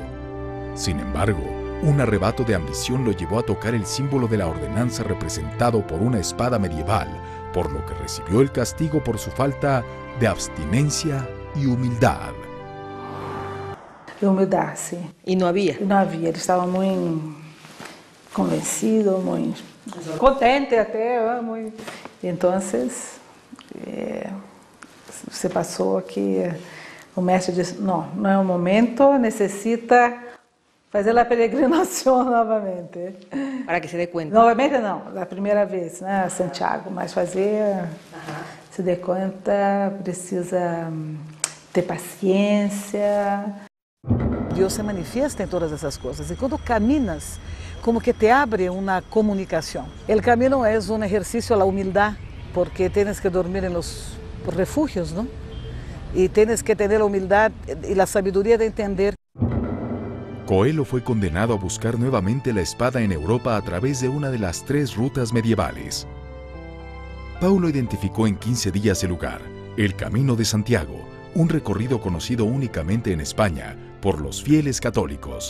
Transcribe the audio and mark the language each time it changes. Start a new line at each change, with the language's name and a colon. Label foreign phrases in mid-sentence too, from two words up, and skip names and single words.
Spanish: Sin embargo, un arrebato de ambición lo llevó a tocar el símbolo de la ordenanza representado por una espada medieval, por lo que recibió el castigo por su falta de abstinencia y humildad. Humildad, sí. Y no había. No había, él estaba muy convencido, muy
Portuguese: contente até,
Spanish: muy...
Portuguese: Entonces, se passou que o mestre disse, não é o momento, necessita fazer a peregrinação novamente. Para que se dê conta. Novamente não, a primeira vez, né, a Santiago, mas fazer, se dê conta, precisa ter paciência. Deus se manifiesta em todas essas coisas e quando caminas, como que te abre uma comunicação. O caminho é um exercício à humildade,
Spanish: porque tienes que dormir en los refugios, ¿no? Y tienes que tener la humildad y la sabiduría de entender. Coelho fue condenado a buscar nuevamente la espada en Europa a través de una de las 3 rutas medievales. Paulo identificó en 15 días el lugar, el Camino de Santiago, un recorrido conocido únicamente en España por los fieles católicos.